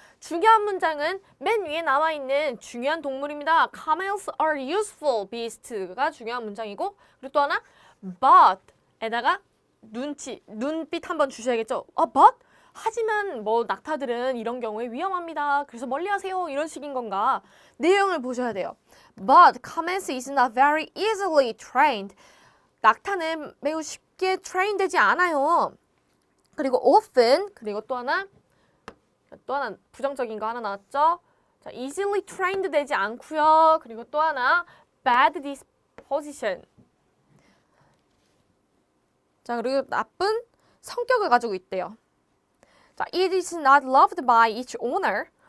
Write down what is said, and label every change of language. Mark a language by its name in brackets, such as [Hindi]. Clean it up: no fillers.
[Korean] 중요한 문장은 맨 위에 나와 있는 중요한 동물입니다. [English] Camels are useful beasts [Korean] 가 중요한 문장이고, 그리고 또 하나 but에다가 눈빛 한번 주셔야겠죠. but? 하지만 뭐 낙타들은 이런 경우에 위험합니다. 그래서 멀리하세요. 이런 식인 건가? 내용을 보셔야 돼요. [English] But camels is not very easily trained. [Korean] 낙타는 매우 쉽게 트레인되지 않아요. 그리고 often, 그리고 또 하나 부정적인 거 하나 나왔죠? 자, [English] easily trained [Korean] 되지 않고요. 그리고 또 하나 [English] bad disposition. [Korean] 자, 그리고 나쁜 성격을 가지고 있대요. [English] 자, it is not loved by its owner.